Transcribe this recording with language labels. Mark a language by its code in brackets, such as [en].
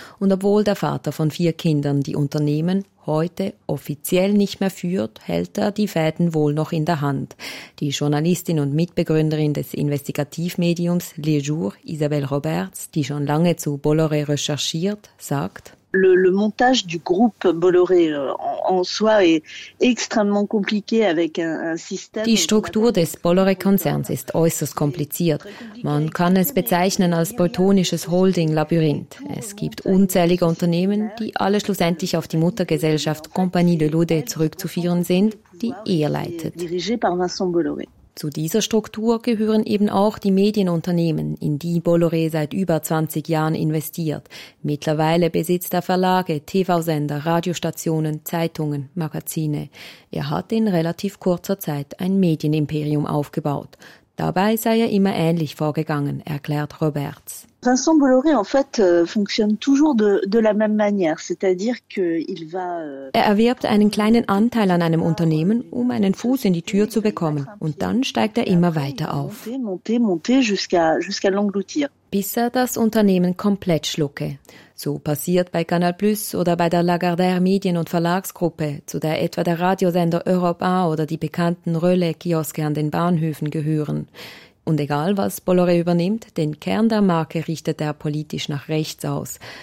[de] Und obwohl der Vater von 4 Kindern die Unternehmen heute offiziell nicht mehr führt, hält er die Fäden wohl noch in der Hand. Die Journalistin und Mitbegründerin des Investigativmediums Le Jour, Isabelle Roberts, die schon lange zu Bolloré recherchiert, sagt, [fr] Le montage du groupe Bolloré en soi est extrêmement compliqué avec un système. [de] Die Struktur des Bolloré-Konzerns ist äußerst kompliziert. Man kann es bezeichnen als bretonisches Holding-Labyrinth. Es gibt unzählige Unternehmen, die alle schlussendlich auf die Muttergesellschaft Compagnie de Lodet zurückzuführen sind, die er leitet. Zu dieser Struktur gehören eben auch die Medienunternehmen, in die Bolloré seit über 20 Jahren investiert. Mittlerweile besitzt er Verlage, TV-Sender, Radiostationen, Zeitungen, Magazine. Er hat in relativ kurzer Zeit ein Medienimperium aufgebaut. Dabei sei er immer ähnlich vorgegangen, erklärt Roberts. [fr] Vincent Bolloré en fait fonctionne toujours de la même manière, c'est-à-dire que il va [de] Er erwirbt einen kleinen Anteil an einem Unternehmen, um einen Fuß in die Tür zu bekommen, und dann steigt er immer weiter auf. [fr] Monter jusqu'à l'engloutir. [de] Bis er das Unternehmen komplett schlucke. So passiert bei Canal Plus oder bei der Lagardère Medien- und Verlagsgruppe, zu der etwa der Radiosender Europe 1 oder die bekannten Relais-Kioske an den Bahnhöfen gehören. Und egal, was Bolloré übernimmt, den Kern der Marke richtet er politisch nach rechts aus.